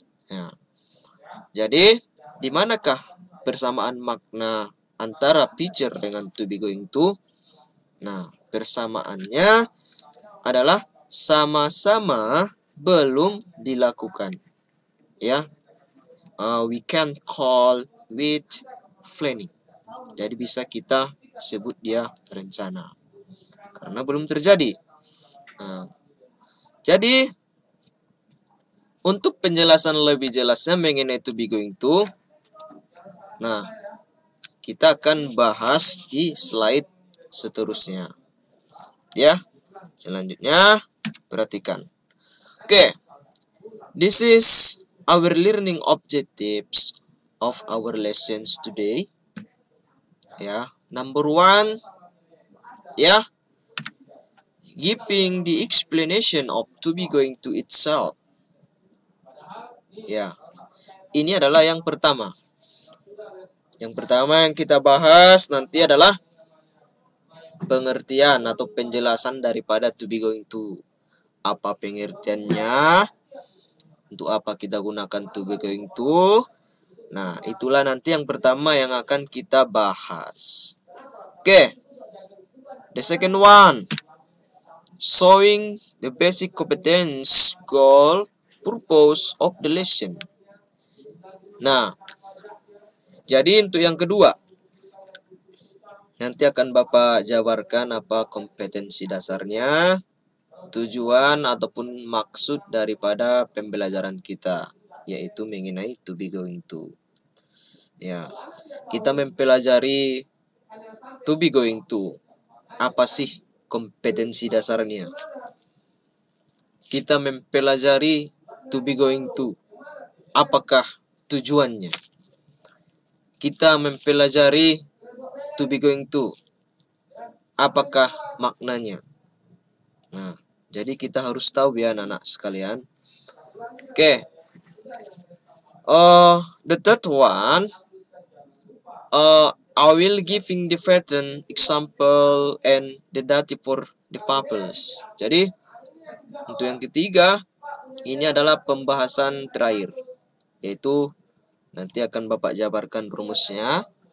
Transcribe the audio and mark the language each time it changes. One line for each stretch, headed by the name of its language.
Indonesian: Nah, jadi di manakah persamaan makna antara future dengan to be going to? Nah, persamaannya adalah sama-sama belum dilakukan.
English: Ya, we can call with planning.
Indonesian: Jadi bisa kita sebut dia rencana karena belum terjadi. Jadi untuk penjelasan lebih jelasnya mengenai to be going to, nah kita akan bahas di slide seterusnya. Ya, selanjutnya perhatikan.
English: Oke, this is our learning objectives of our lessons today. Ya, number 1, giving the explanation of to be going to itself.
Indonesian: Ya, ini adalah yang pertama. Yang pertama yang kita bahas nanti adalah pengertian atau penjelasan daripada to be going to. Apa pengertiannya? Untuk apa kita gunakan to be going to? Nah, itulah nanti yang pertama yang akan kita bahas. Oke.
English: The second one, showing the basic competence, goal, purpose of the lesson.
Indonesian: Nah, jadi untuk yang kedua, nanti akan Bapak jabarkan apa kompetensi dasarnya, tujuan ataupun maksud daripada pembelajaran kita, yaitu mengenai to be going to. Ya, kita mempelajari to be going to. Apa sih kompetensi dasarnya? Kita mempelajari to be going to. Apakah tujuannya? Kita mempelajari to be going to. Apakah maknanya? Nah, jadi kita harus tahu ya anak-anak sekalian. Oke.
English: The third one, I will giving the pattern example and the data for the purpose.
Indonesian: Jadi untuk yang ketiga, ini adalah pembahasan terakhir, yaitu nanti akan Bapak jabarkan rumusnya.